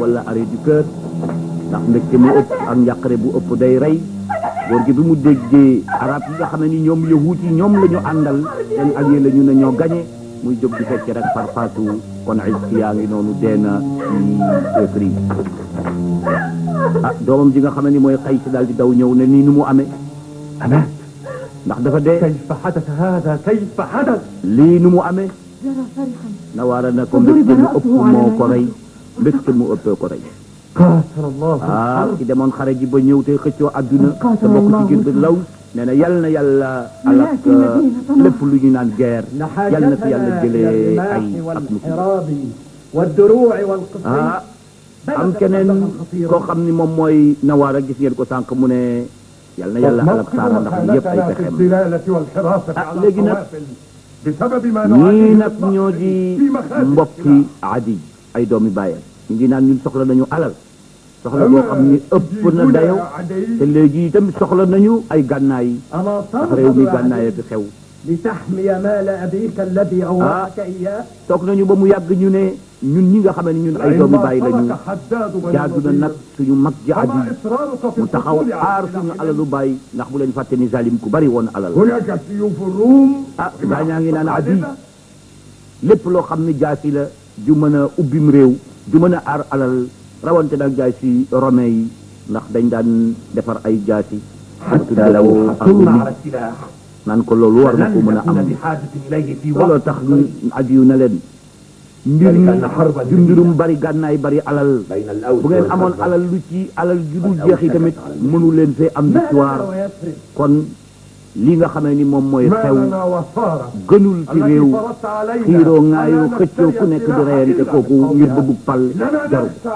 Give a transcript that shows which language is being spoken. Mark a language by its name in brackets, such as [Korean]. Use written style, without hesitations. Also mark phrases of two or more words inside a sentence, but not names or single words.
[Wolof] wala [French] arrêt du cœur [Wolof] ndax mbégte mu ëpp ak njàqare bu ëpp day rey góor gi bi mu déggee arab yi nga xam ne ni ñoom yahuut yi ñoom la ñu àndal seen allié la ñu ne ñoo gañe muy jóg di fecc rek par faatu kon is yaa ngi noonu deena ci écrit doomam ji nga xam ne ni mooy Qays daal di daw ñëw ne nii nu mu amee [Arabic] أمات [Wolof] ndax dafa dee [Arabic] كيف حدث هذا كيف حدث [Wolof] lii nu mu amee [Arabic] جرى فرحا [Wolof] Nawaara na ko mbégte mu ëpp moo ko rey mbégte mu ëppee ko rey [Arabic] قاتل الله [Wolof] ki demoon xare ji ba ñëw te xëccoo adduna te bokk ci ngir Laws nee na yal na yàlla alak lépp lu ñu naan guerre yal na fi yàlla jëlee ay ak musiba [Arabic] والدروع والقصي [Wolof] am keneen koo xam ni moom mooy Nawaara gis ngeen ko sànq mu ne yal na yàlla alak saara ndax li yëpp ay pexeem léegi nag ñii nag ñoo di mbokki Adi ay doomi bàyyam ñu ngi naan ñun soxla nañu alal soxla boo xam ni ëpp na dayo te léegi itam soxla nañu ay gànnaay ndax réew mi gànnaay fi xew [Arabic] لتحمي مال أبيك الذي أورثك إياه [Wolof] toog nañu ba mu yàgg ñu ne ñun ñi nga xam ne ñun ay doomi bàyyi lañu jaadu na nag suñu mag ji Adi mu taxaw aar suñu alalu bàyyi ndax bu leen fàtte ni zalim ku bari woon alal [Arabic] هناك سيوف الروم [Wolof] gaa ñaa ngi naan Adi lépp loo xam ne jaasi la ju mën a ubbim réew ju mën a aar alal rawante nag jaasi romain yi ndax dañ daan defar ay jaasi naan ko loolu war na ko mën a am looloo tax Adiyu na leen mbir mi du mbirum bari gànnaay bari alal bu ngeen amoon alal lu ci alal ju dul jeex yi tamit mënu leen fee am victoire kon li nga xamee ni moom mooy xew gënul ci réew xiiroo ŋaayoo xëccoo ku nekk di reyante kooku ngir bëggu pal jaru